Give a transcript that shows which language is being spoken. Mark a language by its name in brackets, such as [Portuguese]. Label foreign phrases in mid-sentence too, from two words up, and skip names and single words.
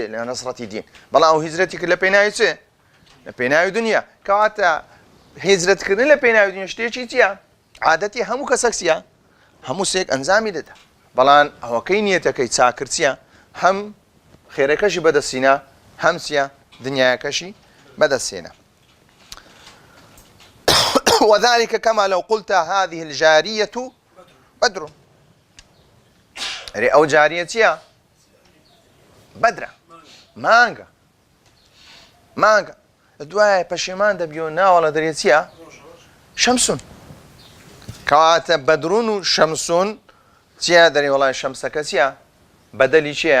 [Central Kurdish] لە نەسڕەتی دین بەڵام ئەو هیجرەتی کرد لە پێناوی چێ؟ لە پێناوی دنیا کەواتە هیجرەتکردن لە پێناوی دنیا شتێکی چییە؟ عادەتی هەموو کەسێک چییە؟ هەموو سێک ئەنجامی دەدا بەڵام ئەوەکەی نیەتەکەی چاکرد چییە؟ هەم خێرەکەشی بەدەستێنە هەم چییە؟ دنیاەکەشی بەدەستێنە [Arabic] وذلك كما لو قلت هذه الجارية بدر أو جارية بدرة [Central Kurdish] مانگا دوای پەشیمان دەبیەوە ناوەڵە دەرێتیە شەمسون کەواتە بەدرون و شەمسون چیە دەری وڵای شەمسەکە چیە؟ بەدەلی چییە؟